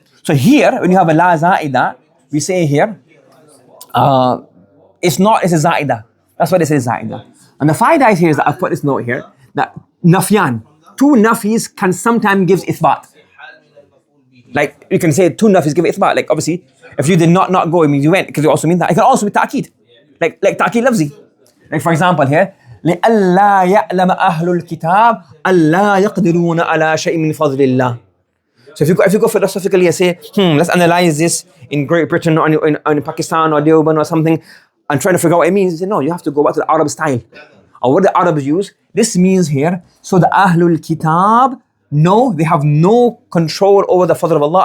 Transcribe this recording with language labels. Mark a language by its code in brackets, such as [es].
[en] So here, when you have a la za'ida, we say here, it's a za'ida. That's what it says, za'ida. And the faida is here is that I've put this note here, that nafyan, two nafis can sometimes give ithbat. Like you can say two nafis give ithbat. Like obviously, if you did not go, it means you went, because it also means that. It can also be ta'keed. Like ta'keed lafzi. Like for example here, [ar] لِأَلَّا يَعْلَمَ أَهْلُ الْكِتَابِ أَلَّا يَقْدِرُونَ عَلَى شَيْءٍ مِّن فَضْلِ اللَّهِ. [en] So if you go philosophically and say, let's analyze this in Great Britain or in Pakistan or Deoban or something, and trying to figure out what it means, you say, no, you have to go back to the Arab style. Or what the Arabs use, this means here, so the Ahlul Kitab, no, they have no control over the Fadl of Allah.